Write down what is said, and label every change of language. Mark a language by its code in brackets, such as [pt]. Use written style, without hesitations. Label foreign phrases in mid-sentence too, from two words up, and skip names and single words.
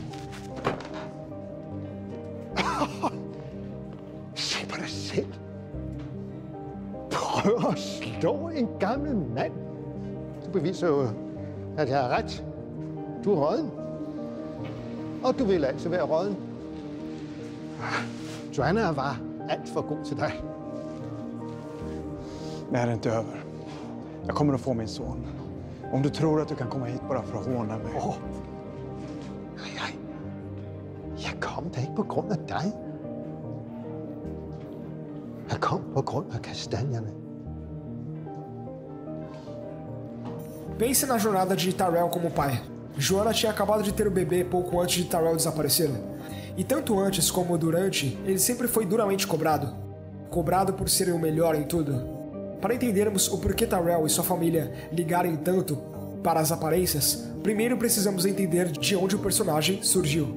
[da] Se på dig selv. Prøv at slå en gammel mand. Du beviser jo, at jeg har ret. Du er rådden. Og du vil altid være rådden. [sv] Joanna var alt for god till dig. Det här är inte över. Jag kommer att få min son. Om du tror att du kan komma hit bara för att håna mig. Nej. [da] Jeg kom da ikke på grund af dig. Jeg kom på grund af kastanjerne. [pt] Pense na jornada de Tyrell como pai. Joanna tinha acabado de ter o bebê pouco antes de Tyrell desaparecer. E tanto antes como durante, ele sempre foi duramente cobrado. Cobrado por ser o melhor em tudo. Para entendermos o porquê Tyrell e sua família ligarem tanto para as aparências, primeiro precisamos entender de onde o personagem surgiu.